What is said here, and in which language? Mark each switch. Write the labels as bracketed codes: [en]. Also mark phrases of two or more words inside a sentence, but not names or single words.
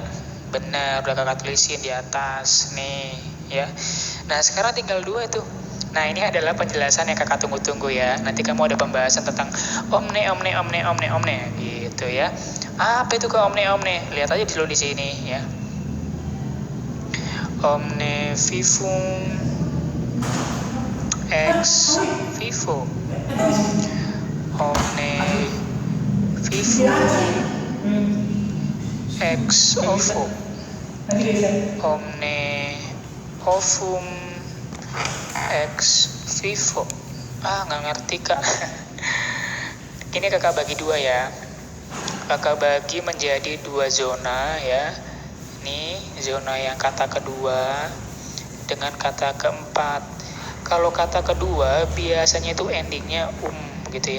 [id] Bener, udah kakak tulisin di atas nih ya. Nah sekarang tinggal 2 tuh. Nah ini adalah penjelasan yang kakak tunggu-tunggu ya. Nanti kamu ada pembahasan tentang omne gitu ya. Apa itu ke omne? Lihat aja dulu di sini ya. [la] Omne vivum ex vivo. Omne vivum ex ovo. Omne ovum ex vivo. [id] Nggak ngerti kak. Ini kakak bagi 2 ya. Kakak bagi menjadi 2 zona ya. Ini zona yang kata kedua dengan kata keempat. Kalau kata kedua biasanya itu endingnya gitu ya.